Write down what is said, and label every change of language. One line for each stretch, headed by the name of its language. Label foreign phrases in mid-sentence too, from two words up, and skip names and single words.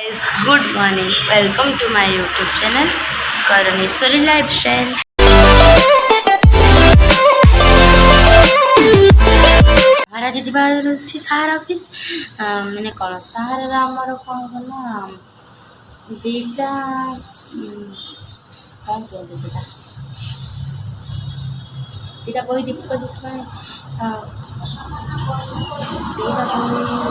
English: Good morning. Welcome to my YouTube channel Karameswari Lifestyle.
Hindi: हमारा आज
Odia: ଯିବାର ଅଛି ସାର ଅଫିସ ମାନେ କ'ଣ ସାରରେ ଆମର କ'ଣ କଲା ଦୁଇଟା କ'ଣ କୁହନ୍ତି ସେଟା ଦୁଇଟା ବହି ଡିପୋଜିଟ୍ ପାଇଁ ଦୁଇଟା ବହି